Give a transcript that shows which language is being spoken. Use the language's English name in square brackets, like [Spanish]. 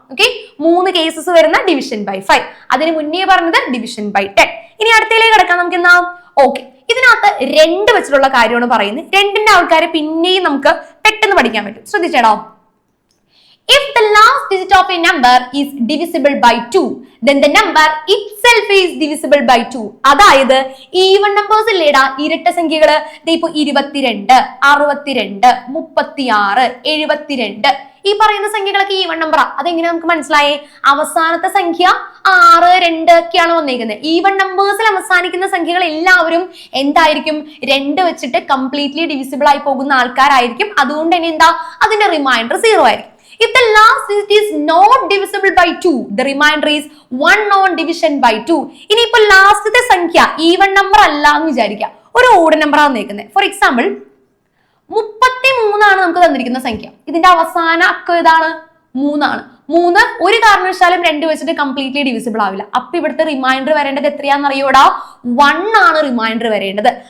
[Malayalam] Okay, 3 cases വരുന്ന division by 5. അതിന് മുന്നേ പറഞ്ഞത് ഡിവിഷൻ ബൈ 10. ഇനി അടുത്തേക്ക് കിടക്കാം നമുക്ക് എന്നാ. ഓക്കെ, ഇതിനകത്ത് 2 വെച്ചിട്ടുള്ള കാര്യമാണ് പറയുന്നത്. 2ന്റെ ആൾക്കാരെ പിന്നെയും നമുക്ക് പെട്ടെന്ന് പഠിക്കാൻ പറ്റും. ശ്രദ്ധിച്ചേടോ. [English] If the last digit of a number number is divisible by 2, then the number itself is divisible by 2. [Malayalam] അതായത് ഈവൺ നമ്പേഴ്സ് ഇല്ലേടാ, ഇരട്ട സംഖ്യകള്. ഇപ്പൊ 22, 62, 36, 72 ഈ പറയുന്ന സംഖ്യകളൊക്കെ ഈവൺ നമ്പറാ. അതെങ്ങനെ നമുക്ക് മനസ്സിലായേ? അവസാനത്തെ സംഖ്യ 6, 2 ഒക്കെയാണ് വന്നേക്കുന്നത്. ഈവൺ നമ്പേഴ്സിൽ അവസാനിക്കുന്ന സംഖ്യകൾ എല്ലാവരും എന്തായിരിക്കും? 2 വെച്ചിട്ട് കംപ്ലീറ്റ്ലി ഡിവിസിബിൾ ആയി പോകുന്ന ആൾക്കാരായിരിക്കും. അതുകൊണ്ട് തന്നെ എന്താ, അതിന്റെ റിമൈൻഡർ 0 ആയിരിക്കും. [English] If the last digit is not divisible by 2, the remainder is 1 on division by 2. [Malayalam] ഇനിയിപ്പോ ലാസ്റ്റത്തെ സംഖ്യ ഈവൺ നമ്പർ അല്ല എന്ന് വിചാരിക്കുക, ഒരു ഓഡ് നമ്പർ ആണ് നിൽക്കുന്നത്. ഫോർ എക്സാമ്പിൾ 33 ആണ് നമുക്ക് തന്നിരിക്കുന്ന സംഖ്യ. ഇതിന്റെ അവസാന അക്കം ഏതാണ്? 3 ആണ്. 3 ഒരു കാരണവശാലും 2 വെച്ചിട്ട് കംപ്ലീറ്റ്ലി ഡിവിസിബിൾ ആവില്ല. അപ്പൊ ഇവിടുത്തെ റിമൈൻഡർ വരേണ്ടത് എത്രയാണെന്ന് അറിയോടാ? 1 ആണ് റിമൈൻഡർ വരേണ്ടത്.